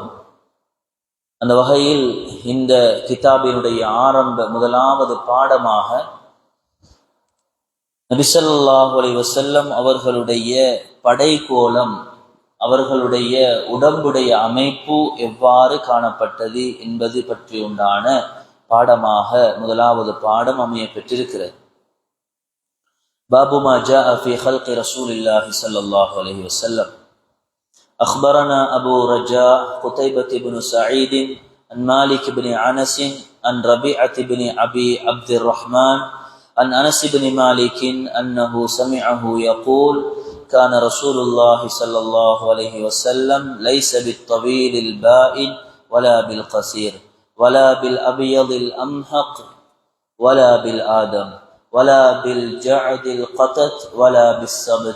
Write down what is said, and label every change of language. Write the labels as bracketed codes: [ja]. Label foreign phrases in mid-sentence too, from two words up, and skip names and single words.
[ta] அந்த வகையில் இந்த கிதாபினுடைய ஆரம்ப முதலாவது பாடமாக நபி [ar] صلى الله عليه وسلم [ta] அவர்களுடைய படைக்கோலம், அவர்களுடைய உடம்புடைய அமைப்பு எவ்வாறு காணப்பட்டது என்பது பற்றி உண்டான பாடமாக முதலாவது பாடம் அமைய பெற்றிருக்கிறது. [ar] باب ما جاء في خلق رسول الله صلى الله عليه وسلم. أخبرنا أبو رجاء قتيبة بن سعيد عن مالك بن أنس عن ربيعة بن أبي عبد الرحمن عن أنس بن مالك أنه سمعه يقول: كان رسول الله صلى الله عليه وسلم ليس بالطويل البائن ولا بالقصير ولا بالأبيض الأمهق ولا بالآدم ولا بالجعد القطت ولا بالسبت.